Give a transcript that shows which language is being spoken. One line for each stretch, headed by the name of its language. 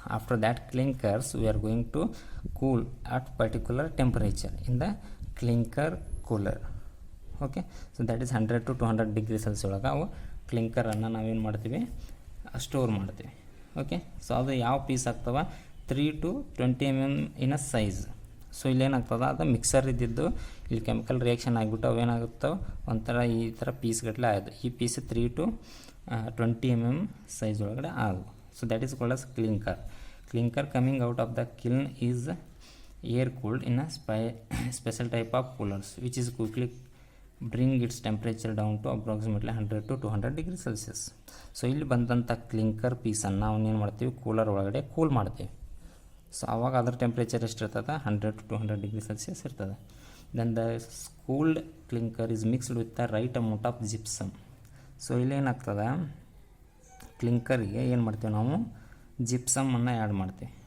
English: After that clinkers we are going to cool at particular temperature in the clinker cooler. Okay, so that is 100 to 200 degree celsius
Kannada: ಒಳಗೆ ಅವು ಕ್ಲಿಂಕರನ್ನು ನಾವೇನು ಮಾಡ್ತೀವಿ, store ಮಾಡ್ತೀವಿ. Okay, so ಅದು ಯಾವ piece ಆಗ್ತವೆ, 3 to 20 mm
English: In a size.
Kannada: So ಇಲ್ಲೇನಾಗ್ತದೆ, ಅದು mixer ಇದ್ದಿದ್ದು ಇಲ್ಲಿ ಕೆಮಿಕಲ್ ರಿಯಾಕ್ಷನ್ ಆಗಿಬಿಟ್ಟು ಅವೇನಾಗುತ್ತವೆ ಒಂಥರ ಈ ಥರ ಪೀಸ್ಗಟ್ಟಲೆ ಆಯಿತು. ಈ ಪೀಸ್ 3 to 20 mm ಸೈಜ್ ಒಳಗಡೆ ಆಗು.
English: So that is called as clinker. Clinker coming out of the kiln is air cooled in a special type of coolers which is quickly bring its temperature down to approximately 100 to 200 degree Celsius.
Kannada: So ಇಲ್ಲಿ ಬಂದಂಥ clinker ಪೀಸನ್ನು ನಾವು ಏನು ಮಾಡ್ತೀವಿ, cooler ಒಳಗಡೆ cool ಮಾಡ್ತೀವಿ. So ಆವಾಗ ಅದರ temperature ಎಷ್ಟು ಇರ್ತದೆ, 100 to 200 degree Celsius ಇರ್ತದೆ.
English: Then the cooled clinker is mixed with the right amount of gypsum.
Kannada: So ಇಲ್ಲೇನಾಗ್ತದೆ, ಕ್ಲಿಂಕರಿಗೆ ಏನು ಮಾಡ್ತೀವಿ ನಾವು, ಜಿಪ್ಸಮನ್ನು ಆ್ಯಡ್ ಮಾಡ್ತೀವಿ.